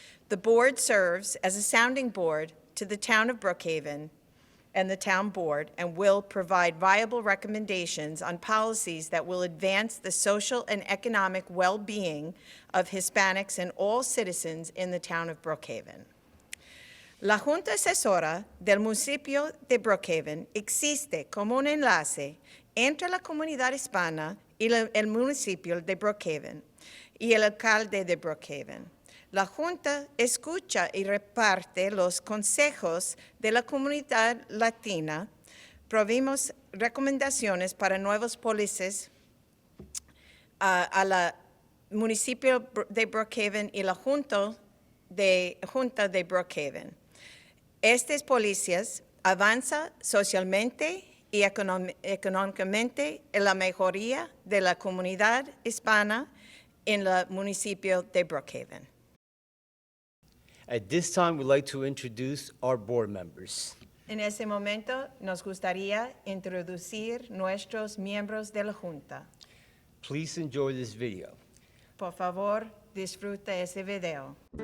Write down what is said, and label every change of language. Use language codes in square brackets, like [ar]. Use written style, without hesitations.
[en] The board serves as a sounding board to the town of Brookhaven and the town board, and will provide viable recommendations on policies that will advance the social and economic well-being of Hispanics and all citizens in the town of Brookhaven. [es] La Junta Asesora del Municipio de Brookhaven existe como un enlace entre la comunidad hispana y el municipio de Brookhaven y el alcalde de Brookhaven. La Junta escucha y reparte los consejos de la comunidad latina. Provimos recomendaciones para nuevas políticas a la municipio de Brookhaven y la Junta de Brookhaven. Estas políticas avanzan socialmente y económicamente en la mejoría de la comunidad hispana en el municipio de Brookhaven. [en] At this time, we'd like to introduce our board members. [es] En ese momento, nos gustaría introducir nuestros miembros de la Junta. [en] Please enjoy this video. [es] Por favor, disfruta ese video.